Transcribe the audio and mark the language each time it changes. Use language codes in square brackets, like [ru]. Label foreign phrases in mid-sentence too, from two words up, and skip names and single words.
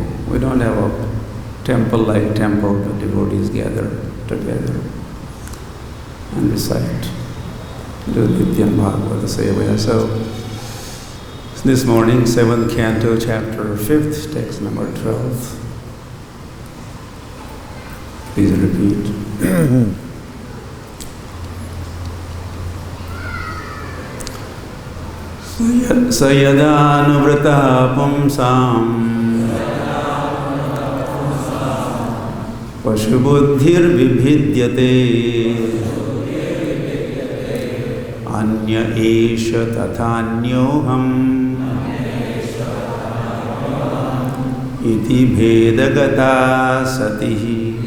[en] We don't have a temple-like temple, but devotees gather together and recite, do [sa] Nityam Bhagavata Sevaya. [en] So this morning, 7th canto, chapter 5th, text number 12. Please repeat. [sa] Sayada pumsam pashubuddhir vibhidyate anya esha tathanyoham iti bhedagata satihi.